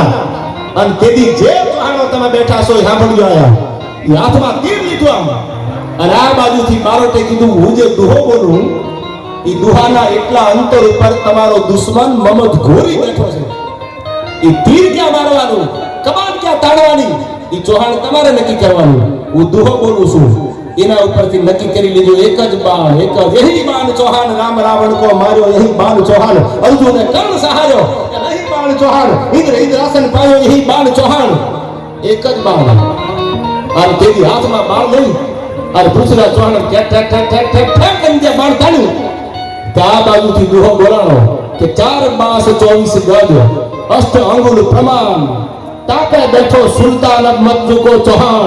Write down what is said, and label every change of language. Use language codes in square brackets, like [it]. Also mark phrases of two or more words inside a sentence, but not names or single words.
[gu] અને તેથી જે ચૌહાણો તમે બેઠા છો એ સાંભળજો આયા, એ હાથમાં તીર લીધું આમ, અને આ બાજુથી બારોટે કીધું હું જે દુહો બોલું એ દુહાના એટલા અંતર ઉપર તમારો દુશ્મન મમદ ઘોરી બેઠો છે. એ તીર ક્યાં મારવાનું, કમાન ક્યાં તાણવાની, એ ચૌહાણ તમારે નક્કી કરવાનું. હું દુહો બોલું છું એના ઉપરથી નક્કી કરી લીધું, એક જ બાણ, એક જ [hi] यही बाण चौहान राम रावण को मार्यो, यही बाण चौहान अर्जुने कर्ण सहार्यो, यही बाण चौहान इंद्र इंद्रासन पायो, यही बाण चौहान. [gu] એક જ બાણ. અને તેની હાથમાં બાણ લઈ અને પૃથ્વીરાજ ચૌહાણ ઠેક ઠેક ઠેક ઠેક ઠેક ઠેક કરીને ત્યાં બાણ તાણ્યું. ત્યાં બાજુથી દુહો બોલાણો કે [hi] 4 बास 24 गज अष्ट अंगुल प्रमाण, तापे बैठो सुलतान मत चूको चौहाण.